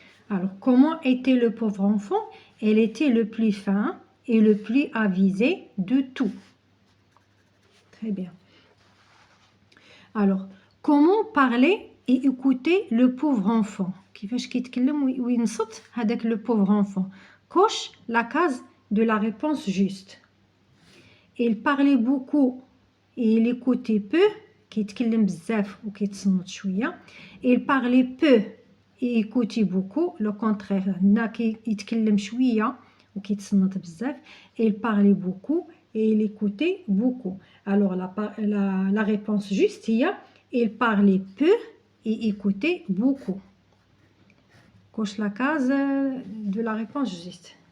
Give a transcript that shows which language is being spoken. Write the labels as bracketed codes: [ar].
[fr] Alors, comment était le pauvre enfant? Elle était le plus fin et le plus avisé de tout. Très bien. Alors, comment parler et écouter le pauvre enfant? [ar] كيفاش كيتكلم وينصت هذاك [fr] le pauvre enfant. Coche la case de la réponse juste. Il parlait beaucoup et il écoutait peu. [ar] كيتكلم بزاف وكيتصنت شويه. [fr] Il parlait peu et écoutait beaucoup. Le contraire, [ar] هنا كيتكلم شويه وكيتصنت بزاف. [fr] Il parlait beaucoup et il écoutait beaucoup. Alors la réponse juste [ar] هي [fr] il parlait peu et écoutait beaucoup. Coche la case de la réponse juste.